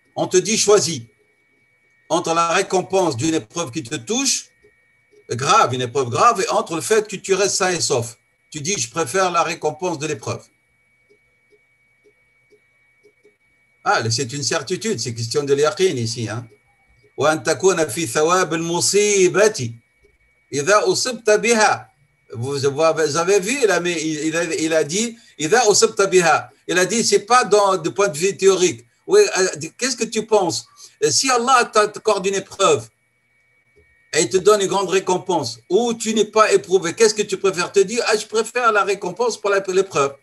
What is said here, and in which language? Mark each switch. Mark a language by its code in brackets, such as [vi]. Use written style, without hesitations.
[fr] On te dit choisis entre la récompense d'une épreuve qui te touche, grave, une épreuve grave, et entre le fait que tu restes sain et sauf. Tu dis, je préfère la récompense de l'épreuve. Ah, c'est une certitude, c'est question de l'yaqin ici. [ar] وأن تكون في ثواب المصيبة إذا أصبت بها. [fr] Vous avez vu, là, mais il a dit, [ar] إذا أصبت بها. [fr] Il a dit, c'est pas du point de vue théorique. Oui, qu'est-ce que tu penses? Si Allah t'accorde une épreuve et il te donne une grande récompense, ou tu n'es pas éprouvé, qu'est-ce que tu préfères te dire? Ah, je préfère la récompense pour l'épreuve.